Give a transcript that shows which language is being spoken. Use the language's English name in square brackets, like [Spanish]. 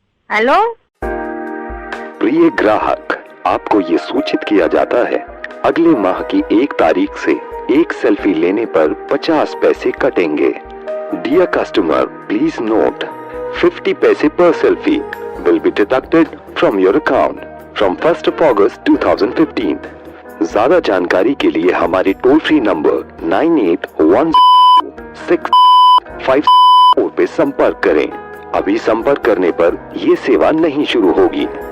[English] Hello. [Hindi] प्रिय ग्राहक, आपको ये सूचित किया जाता है, अगले माह की 1 तारीख से एक सेल्फी लेने पर 50 पैसे कटेंगे। [English] dear customer, please note [Hindi] 50 पैसे पर selfie [English] will be deducted from your account from 1st of August 2015. [Hindi] ज्यादा जानकारी के लिए हमारे टोल फ्री नंबर 981654 पे संपर्क करें। अभी संपर्क करने पर ये सेवा नहीं शुरू होगी।